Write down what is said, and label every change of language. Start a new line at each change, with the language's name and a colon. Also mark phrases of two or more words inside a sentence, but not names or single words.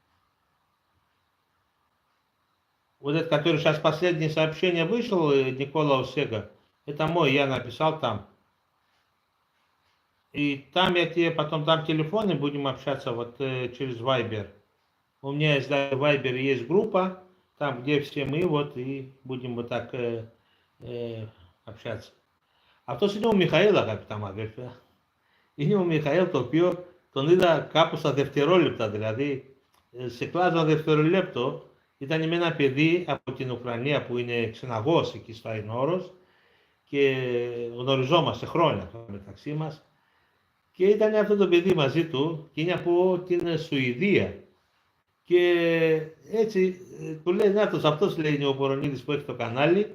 Russian: Вот этот, который сейчас последнее сообщение вышел, Никола Усега, это мой, я написал там. И там я тебе потом дам телефон и будем общаться вот через Viber. У меня есть, да, в Viber есть группа, там, где все мы, вот, и будем вот так общаться.
Greek: Αυτό είναι ο Μιχαήλ, αγαπητά μου αδέρφια. Είναι ο Μιχαήλ το οποίο τον είδα κάπου στα δευτερόλεπτα, δηλαδή σε κλάσμα δευτερολέπτο ήταν με ένα παιδί από την Ουκρανία που είναι ξεναγός εκεί στο Αϊνόρος και γνωριζόμαστε χρόνια μεταξύ μας και ήταν αυτό το παιδί μαζί του και είναι από την Σουηδία και έτσι του λέει νάτος, αυτός λέει είναι ο Κορονίδης που έχει το κανάλι.